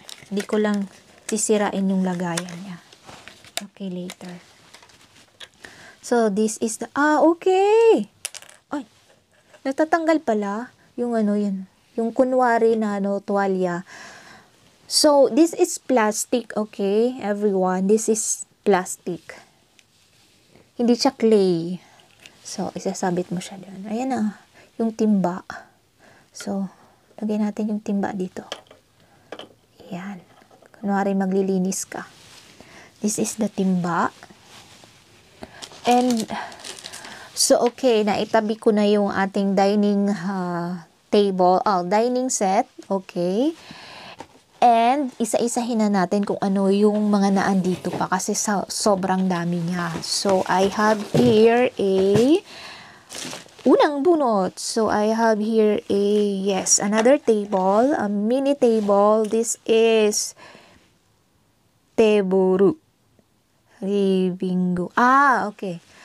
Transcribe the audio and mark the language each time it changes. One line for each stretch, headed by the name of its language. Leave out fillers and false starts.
Filipino: Hindi ko lang sisirain yung lagayan niya. Okay, later.
English: So, this is the... okay!
Filipino: Ay, natatanggal pala yung yun. Yung kunwari na tuwalya.
English: So, this is plastic, okay? Everyone, this is plastic.
Filipino: Hindi siya clay. So, isasabit mo siya doon. Ayan na, yung timba. So, lagay natin yung timba dito. Ayan. Kunwari maglilinis ka.
English: This is the timba. And, so, okay,
Filipino: naitabi ko na yung ating
English: dining table, dining set, okay.
Filipino: And, isa-isahin na natin kung ano yung mga naandito pa kasi sobrang dami niya.
English: So, I have here unang bunot. So, I have here another table, a mini table. This is teboru. Ribingo. Okay.